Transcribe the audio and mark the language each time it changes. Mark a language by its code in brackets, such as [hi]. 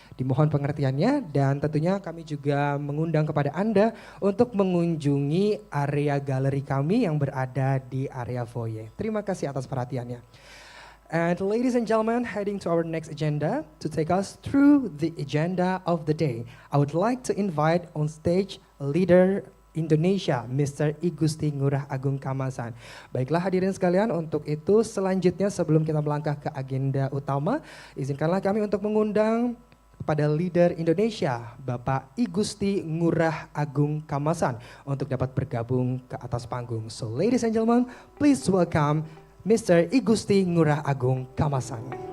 [id] Dimohon pengertiannya dan tentunya kami juga mengundang kepada Anda untuk mengunjungi area galeri kami yang berada di area foyer. Terima kasih atas perhatiannya. [en] And ladies and gentlemen, heading to our next agenda to take us through the agenda of the day. I would like to invite on stage leader Indonesia, Mr. I Gusti Ngurah Agung Kamasan. [id] Baiklah hadirin sekalian, untuk itu selanjutnya sebelum kita melangkah ke agenda utama, izinkanlah kami untuk mengundang kepada leader Indonesia, Bapak I Gusti Ngurah Agung Kamasan untuk dapat bergabung ke atas panggung. [en] So ladies and gentlemen, please welcome Mr. I Gusti Ngurah Agung Kamasan.